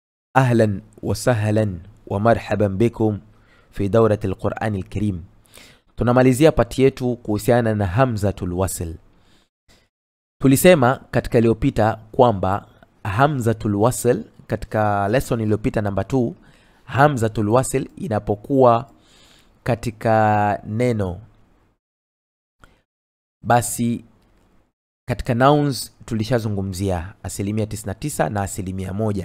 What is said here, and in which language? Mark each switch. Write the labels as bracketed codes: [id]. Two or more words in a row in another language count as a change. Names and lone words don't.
[ar] أهلا وسهلا ومرحبا بكم في دورة القرآن الكريم. [sw] Tunamalizia pati yetu kuhusiana na [ar] همزة الوصل. [sw] Tulisema katika iliyopita kwamba [ar] همزة الوصل, [sw] katika lesson iliyopita namba 2, [ar] همزة الوصل [sw] inapokuwa katika neno, basi katika nouns tulishazungumzia 99% na 1%.